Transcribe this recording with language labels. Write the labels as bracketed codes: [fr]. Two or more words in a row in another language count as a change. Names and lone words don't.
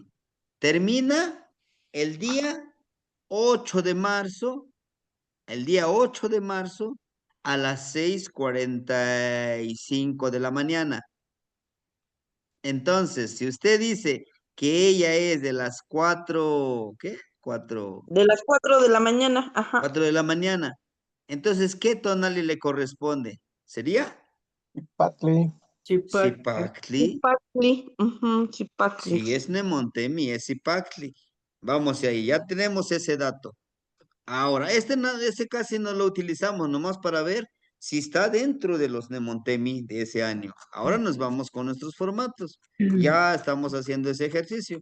[es] Termina el día 8 de marzo, el día 8 de marzo, a las 6:45 de la mañana. Entonces, si usted dice que ella es de las 4, ¿qué? 4, De las 4 de la mañana, ajá. 4 de la mañana. Entonces, ¿qué tonali le corresponde? ¿Sería? Patli. Chipactli. Zipactli. Zipactli, ujú, Zipactli. Sí, es Nemontemi, es Zipactli. Vamos ahí, ya tenemos ese dato. Ahora, este casi no lo utilizamos, nomás para ver si está dentro de los Nemontemi de ese año. Ahora nos vamos con nuestros formatos. Ya estamos haciendo ese ejercicio.